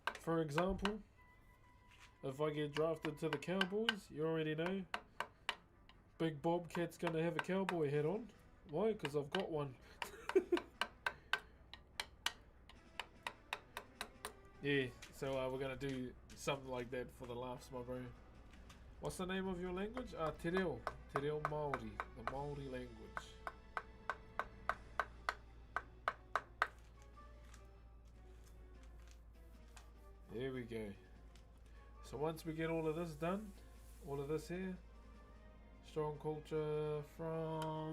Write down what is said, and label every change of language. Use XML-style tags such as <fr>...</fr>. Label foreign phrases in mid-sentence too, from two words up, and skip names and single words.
<en>for example, if I get drafted to the Cowboys, you already know, Big Bobcat's going to have a cowboy hat on. Why? Because I've got one. Yeah, so we're going to do something like that for the laughs, my bro. What's the name of your language?</en> <mi>Te reo. Te reo Maori.</mi> <en>The Maori language. There we go. So once we get all of this done, all of this here, strong culture from...</en>